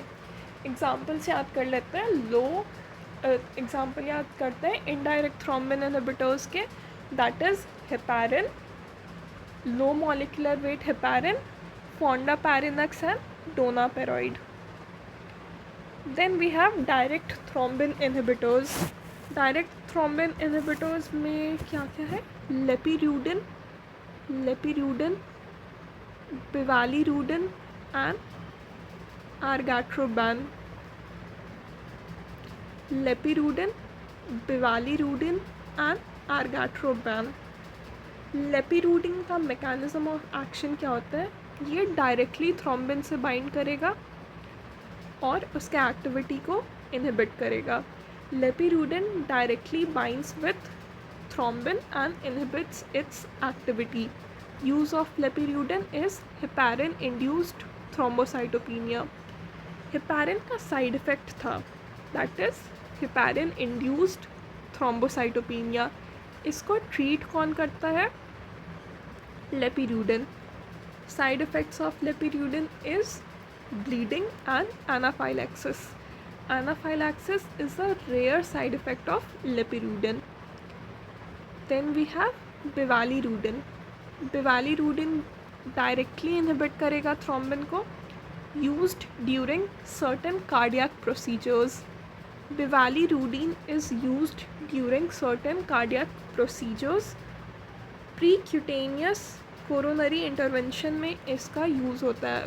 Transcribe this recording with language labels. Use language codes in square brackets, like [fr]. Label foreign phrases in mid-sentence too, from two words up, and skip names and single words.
[en] एग्जाम्पल्स [hi] याद कर लेते हैं। [en] एग्जाम्पल [hi] याद करते हैं [en] indirect thrombin inhibitors के, that is heparin, low molecular weight heparin, fondaparinux and danaparoid. Then we have direct thrombin inhibitors. direct thrombin inhibitors [hi] में क्या क्या है? लेपिर्यूडिन, बिवालिरूडिन एंड आर्गैट्रोबैन। लेपिर्यूडिन, बिवालिरूडिन एंड आर्गैट्रोबैन। लेपिर्यूडिन का [en] mechanism of action [hi] क्या होता है? ये डायरेक्टली थ्रोम्बिन से बाइंड करेगा और उसके एक्टिविटी को इनहिबिट करेगा। [en] लेपिर्यूडिन directly binds with thrombin and inhibits its activity. Use of lepiridine is heparin-induced thrombocytopenia. हेपारिन का side effect था, that is heparin- induced thrombocytopenia. [hi] इसको ट्रीट कौन करता है? लेपिर्यूडिन. [en] side effects of lepirudin is bleeding and anaphylaxis. Anaphylaxis is a rare side effect of lepiridine. Then we have बिवालिरूडिन. बिवालिरूडिन directly inhibit करेगा थ्रोम्बिन को, used during certain cardiac procedures. bivalirudin is used during certain cardiac procedures. percutaneous coronary intervention [hi] में इसका यूज़ होता है.